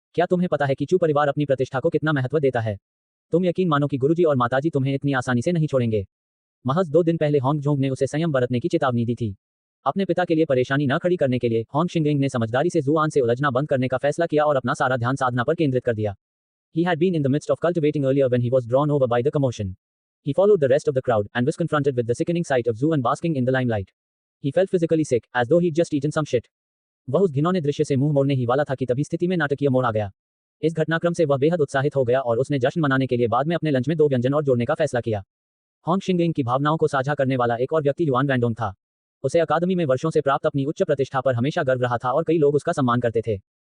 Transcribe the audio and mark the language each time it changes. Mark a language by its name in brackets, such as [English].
[Hindi] क्या तुम्हें पता है कि चू परिवार अपनी प्रतिष्ठा को कितना महत्व देता है? तुम यकीन मानो कि गुरुजी और माताजी तुम्हें इतनी आसानी से नहीं छोड़ेंगे। महज 2 दिन पहले होंग जोंग ने उसे संयम बरतने की चेतावनी दी थी। अपने पिता के लिए परेशानी न खड़ी करने के लिए होंग शिंगइंग ने समझदारी से जुआन से उलझना बंद करने का फैसला किया और अपना सारा ध्यान साधना पर केंद्रित कर दिया। [English] He had been in the midst of cultivating earlier when he was drawn over by the commotion. He followed the rest of the crowd and was confronted with the sickening sight of Zuan basking in the limelight. He felt physically sick, as though he'd just eaten some shit. [Hindi] वह उस घिनौने दृश्य से मुंह मोड़ने ही वाला था कि तभी स्थिति में नाटकीय मोड़ आ गया। इस घटनाक्रम से वह बेहद उत्साहित हो गया और उसने जश्न मनाने के लिए बाद में अपने लंच में 2 व्यंजन और जोड़ने का फैसला किया। होंग शिंगइंग की भावनाओं को साझा करने वाला एक और व्यक्ति युआन वैंडोंग था। उसे अकादमी में वर्षों से प्राप्त अपनी उच्च प्रतिष्ठा पर हमेशा गर्व रहा था और कई लोग उसका सम्मान करते थे।